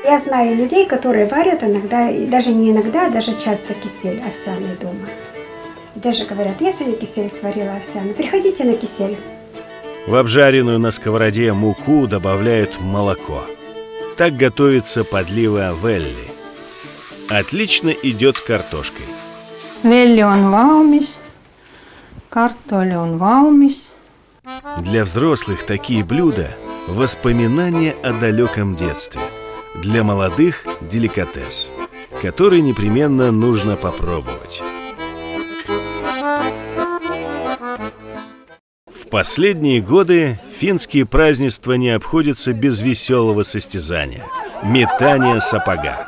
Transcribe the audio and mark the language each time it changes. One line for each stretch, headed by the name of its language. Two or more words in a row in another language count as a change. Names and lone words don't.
Russian: Я знаю людей, которые варят иногда, и даже не иногда, а даже часто кисель овсяный дома. И даже говорят, я сегодня кисель сварила овсяный, приходите на кисель. В обжаренную на сковороде муку добавляют молоко. Так готовится подлива велли. Отлично идет с картошкой.
Estonian: Velli on valmis, kartuli on valmis.
Russian: Для взрослых такие блюда – воспоминания о далеком детстве. Для молодых – деликатес, который непременно нужно попробовать. В последние годы финские празднества не обходятся без веселого состязания – метания сапога.